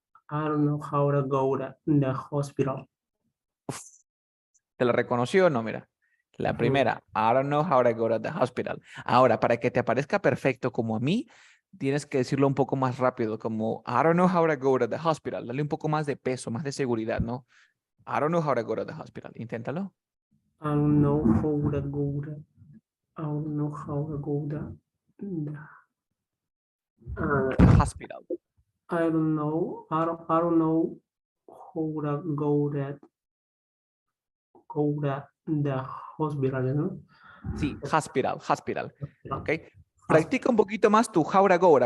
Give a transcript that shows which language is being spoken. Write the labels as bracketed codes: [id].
[en] I don't know how to go to the hospital. [es] ¿Te lo reconoció o no? Mira. La primera, [en] I don't know how to go to the hospital. [es] Ahora, para que te aparezca perfecto como a mí, tienes que decirlo un poco más rápido, como [en] I don't know how to go to the hospital. [es] Dale un poco más de peso, más de seguridad, ¿no? [en] I don't know how to go to the hospital. [es] Inténtalo. [en] I don't know how to go to. I don't know how to go to. The hospital. I don't know. I don't know how to go to the hospital, ¿no? [es] Sí, hospital. ¿Ok? Practica un poquito más tu Jaura Goura.